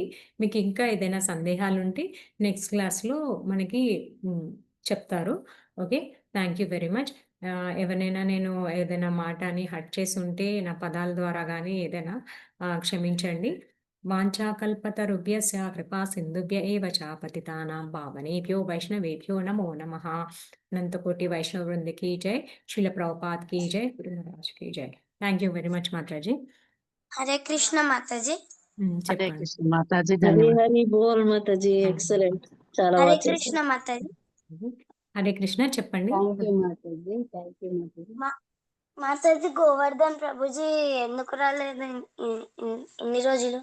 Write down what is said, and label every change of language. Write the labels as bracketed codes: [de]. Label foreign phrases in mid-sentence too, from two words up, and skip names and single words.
[te] మీకు ఇంకా ఏదైనా సందేహాలుంటే [en] next classలో [te] మనకి చెప్తారు. [en] Okay. Thank you very much. [te] ఎవరినైనా నేను ఏదైనా మాట అని హర్ట్ చేసుంటే నా పదాల ద్వారా గానీ ఏదైనా క్షమించండి. [sa] వాంఛాకల్పతరుభ్యస్య కృపా సింధుభ్య ఏవ చ పతితానాం పావనేభ్యో వైష్ణవేభ్యో నమో నమః. [hi] అనంతకోటి వైష్ణవ వృంద की जय. శ్రీల ప్రభుపాద్ की जय. గురు మహారాజ్ की जय. [en] thank you very much మాతాజీ. [te] హరే కృష్ణ మాతాజీ. హరే చెప్పండి. కృష్ణ మాతాజీ, హరి ధన్యవాదాలు. హరి బోల్ మాతాజీ. ఎక్సలెంట్. చాలా హరే బాగా కృష్ణ చేశారు. మాతాజీ. హరే కృష్ణ చెప్పండి. [en] thank you మాతాజీ. thank you మాతాజీ. [te] మాతాజీ గోవర్ధన్ ప్రభుజీ ఎందుకు రాలేదు ఇన్ని రోజులు?